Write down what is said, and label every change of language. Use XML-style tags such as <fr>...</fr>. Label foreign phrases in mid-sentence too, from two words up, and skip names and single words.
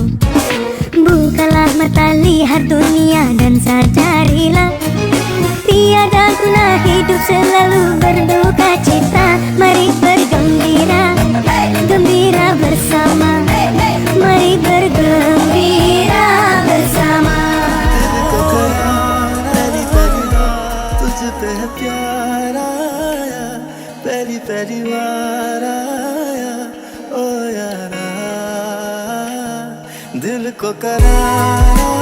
<id>Bukalah mata, lihat dunia dan sadarilah tiada guna hidup selalu berduka cita. Mari bergembira, gembira bersama. Mari bergembira bersama.</id> <hi>पहली पहली तुझ पे है प्यार आया, पहली पहली बार आया ओ यारा, दिल को करार</hi>